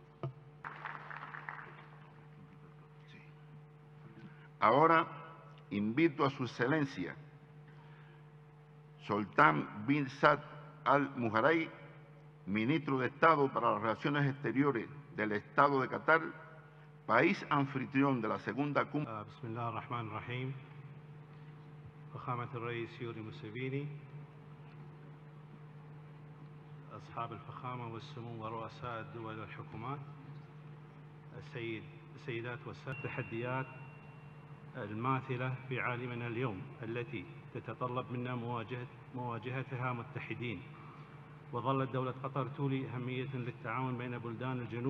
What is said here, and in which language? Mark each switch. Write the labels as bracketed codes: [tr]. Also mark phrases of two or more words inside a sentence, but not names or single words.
[es] Ahora invito a su excelencia, Sultán bin Saad al-Mujaray, ministro de Estado para las Relaciones Exteriores del Estado de Qatar, país anfitrión de la segunda cumbre. [ar] Bismillah ar-Rahman ar-Rahim. فخامة الرئيس يوري موسيفيني، أصحاب الفخامة والسمو ورؤساء الدول والحكومات، السيدات والسادة، التحديات الماثلة في عالمنا اليوم التي تتطلب منا مواجهتها متحدين، وظلت دولة قطر تولي أهمية للتعاون بين بلدان الجنوب.